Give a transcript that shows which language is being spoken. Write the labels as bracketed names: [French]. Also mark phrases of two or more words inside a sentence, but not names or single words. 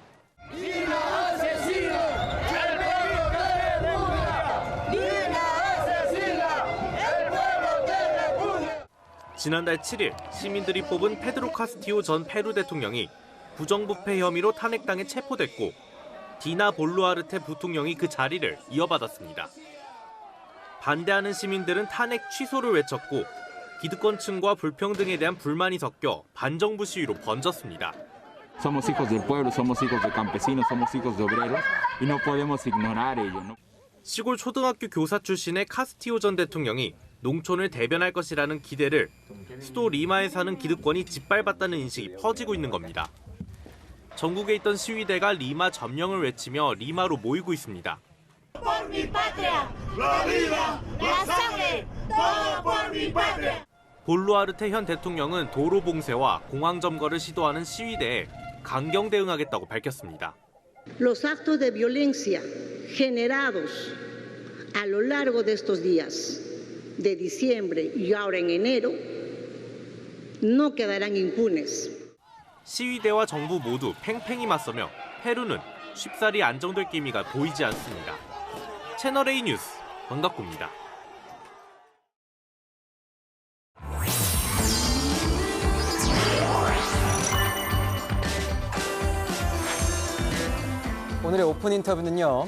[Korean] 지난달 7일 시민들이 뽑은 페드로 카스티오 전 페루 대통령이 부정부패 혐의로 탄핵당해 체포됐고 디나 볼루아르테 부통령이 그 자리를 이어받았습니다. 반대하는 시민들은 탄핵 취소를 외쳤고 기득권층과 불평등에 대한 불만이 섞여 반정부 시위로 번졌습니다. [Spanish] Somos hijos del pueblo, somos hijos de campesinos, somos hijos de obreros y no podemos ignorar ello. [Korean] 시골 초등학교 교사 출신의 카스티오 전 대통령이 농촌을 대변할 것이라는 기대를 수도 리마에 사는 기득권이 짓밟았다는 인식이 퍼지고 있는 겁니다. 전국에 있던 시위대가 리마 점령을 외치며 리마로 모이고 있습니다. 볼루아르테 현 대통령은 도로 봉쇄와 공항 점거를 시도하는 시위대에 강경 대응하겠다고 밝혔습니다. [Spanish] Los actos de violencia generados a lo largo de estos días de diciembre y ahora en enero no quedarán impunes. [Korean] 시위대와 정부 모두 팽팽히 맞서며 페루는 쉽사리 안정될 기미가 보이지 않습니다. 채널A 뉴스 권갑구입니다. 오늘의 오픈 인터뷰는요.